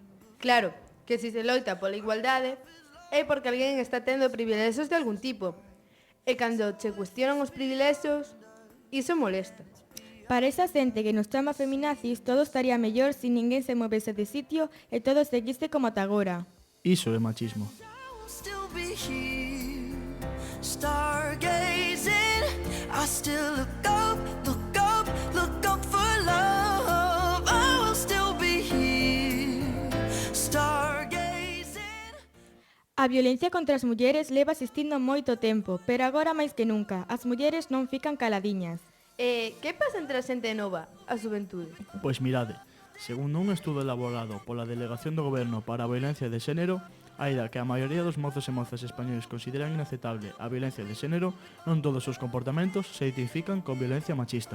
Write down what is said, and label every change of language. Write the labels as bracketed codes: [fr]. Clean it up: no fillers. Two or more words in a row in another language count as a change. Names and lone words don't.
[gl] Claro, que se loita pola igualdade é porque alguén está tendo privilexios de algún tipo. E cando che cuestionan os privilexios, iso molesta. Para esa xente que nos chama feminazis, todo estaría mellor se ninguén se movese de sitio e todo seguise como ata agora. Iso é machismo. [en] Still be here, stargazing. I still look up, look up, look up for love. I will still be here, stargazing. [gl] A violencia contra as mulleres leva existindo moito tempo, pero agora máis que nunca, as mulleres non fican caladiñas. Que pasa entre a xente nova, a xuventude? Pois mirade, segundo un estudo elaborado pola Delegación do Goberno para a Violencia de Xénero, aínda que a maioría dos mozos e mozas españoles consideran inaceptable a violencia de xénero, non todos os comportamentos se identifican con violencia machista.